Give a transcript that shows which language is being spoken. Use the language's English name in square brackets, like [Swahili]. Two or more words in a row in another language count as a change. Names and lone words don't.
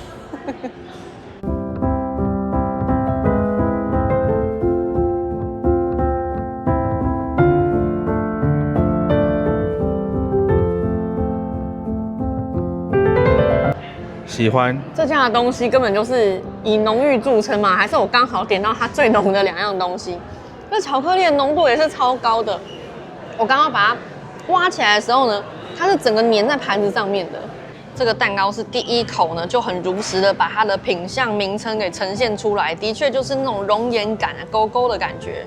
[Chinese] 喜歡這家的東西根本就是以濃郁著稱嘛，還是我剛好點到它最濃的2樣東西。那巧克力的濃度也是超高的。我剛剛把它挖起來的時候呢，它是整個粘在盤子上面的。這個蛋糕是第一口呢就很如實的把它的品項名稱給呈現出來，的確就是那種熔岩感、勾勾的感覺。